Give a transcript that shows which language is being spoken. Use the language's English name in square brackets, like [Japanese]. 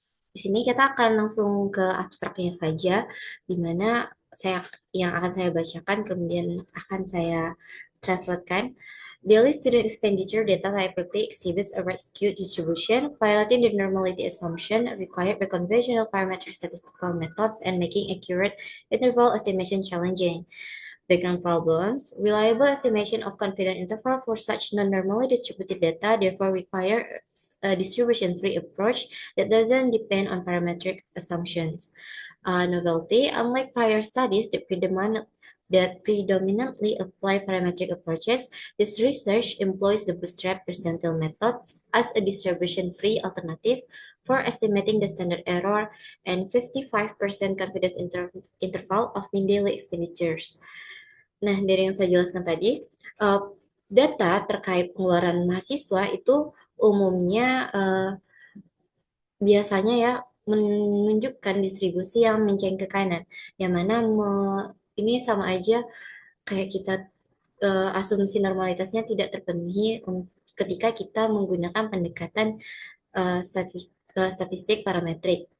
[Indonesian] Di sini kita akan langsung ke abstraknya saja, di mana yang akan saya bacakan kemudian akan saya translatekan. [English] Daily student expenditure data typically exhibits a right skewed distribution, violating the normality assumption required by conventional parametric statistical methods and making accurate interval estimation challenging. Background problems. Reliable estimation of confidence interval for such non-normally distributed data therefore requires a distribution-free approach that doesn't depend on parametric assumptions. Novelty. Unlike prior studies that predominantly apply parametric approaches, this research employs the bootstrap percentile method as a distribution-free alternative for estimating the standard error and 55% confidence interval of mean daily expenditures. [Indonesian] Nah, dari yang saya jelaskan tadi, eh, data terkait pengeluaran mahasiswa itu umumnya biasanya ya menunjukkan distribusi yang menceng ke kanan, yang mana ini sama aja kayak kita asumsi normalitasnya tidak terpenuhi ketika kita menggunakan pendekatan statistik parametrik.